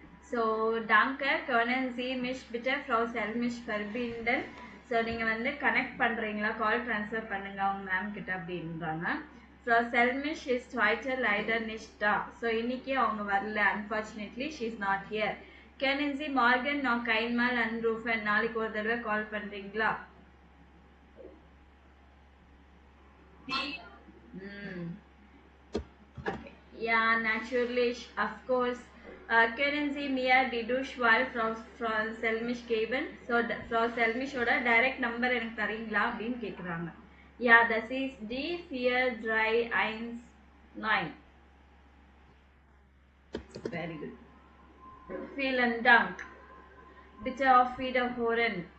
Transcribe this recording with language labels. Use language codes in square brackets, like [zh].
[de] ஸோ danke, können Sie mich bitte Frau Selmisch verbinden? [ta] So நீங்கள் வந்து connect பண்ணுறீங்களா, கால் transfer பண்ணுங்க அவங்க மேம் கிட்ட அப்படின்றாங்க. [de] Frau Selmisch ist heute leider nicht da. [ta] So இன்னைக்கு அவங்க வரல, [en] unfortunately she is not here. [de] Können Sie morgen noch einmal anrufen? [ta] நாளைக்கு ஒரு தடவை கால் பண்ணுறீங்களா? [en] Okay. Yeah, [de] natürlich, [en] of course. [de] Können Sie mir die Durchwahl Frau Selmisch geben? [ta] So, Frau Selmischோட [en] direct number [ta] எனக்கு தரீங்களா அப்படின்னு கேட்குறாங்க. [de] Yeah, das ist die 4319. [en] Very good. [de] Vielen Dank. Bitte auf Wiederhören.